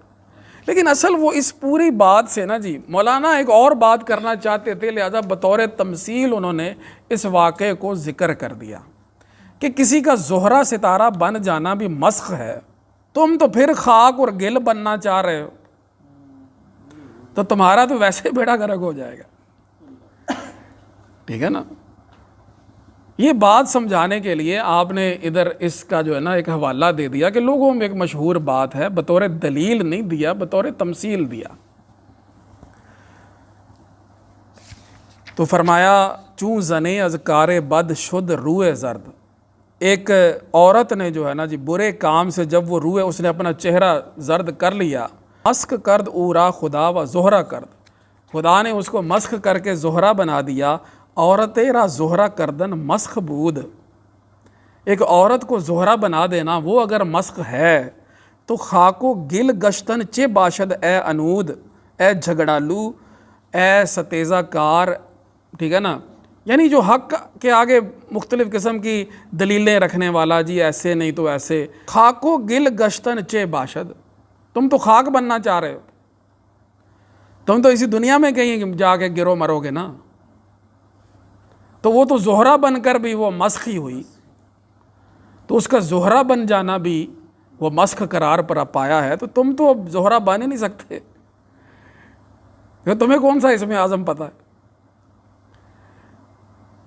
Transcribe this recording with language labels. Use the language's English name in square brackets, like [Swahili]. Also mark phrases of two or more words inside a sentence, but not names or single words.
[Urdu] لیکن اصل وہ اس پوری بات سے نا جی مولانا ایک اور بات کرنا چاہتے تھے، لہذا بطور تمثیل انہوں نے اس واقعے کو ذکر کر دیا کہ کسی کا زہرہ ستارہ بن جانا بھی مسخ ہے، تم تو پھر خاک اور گل بننا چاہ رہے ہو، تو تمہارا تو ویسے بیڑا غرق ہو جائے گا، ٹھیک ہے نا۔ یہ بات سمجھانے کے لیے آپ نے ادھر اس کا جو ہے نا ایک حوالہ دے دیا کہ لوگوں میں ایک مشہور بات ہے، بطور دلیل نہیں دیا، بطور تمثیل دیا۔ تو فرمایا [Persian] چوں زنے از کار بد شد روئے زرد، [Urdu] ایک عورت نے جو ہے نا جی برے کام سے جب وہ روئے اس نے اپنا چہرہ زرد کر لیا، [Persian] مسخ کرد اورا خدا و زہرہ کرد، [Urdu] خدا نے اس کو مسخ کر کے زہرہ بنا دیا۔ [Persian] عورت را زہرہ کردن مسخ بود، [Urdu] ایک عورت کو زہرہ بنا دینا وہ اگر مسخ ہے تو [Persian] خاک و گل گشتن چے باشد اے انود، [Urdu] اے جھگڑالو، اے ستیزہ کار، ٹھیک ہے نا، یعنی جو حق کے آگے مختلف قسم کی دلیلیں رکھنے والا، جی ایسے نہیں تو ایسے، [Persian] خاک و گل گشتن چے باشد، [Urdu] تم تو خاک بننا چاہ رہے ہو، تم تو اسی دنیا میں کہیں جا کے گرو مرو گے نا، تو وہ تو زہرہ بن کر بھی وہ مسخ ہی ہوئی، تو اس کا زہرہ بن جانا بھی وہ مسخ قرار پر پایا ہے، تو تم تو اب زہرہ بن ہی نہیں سکتے، تمہیں کون سا اسم اعظم پتہ ہے۔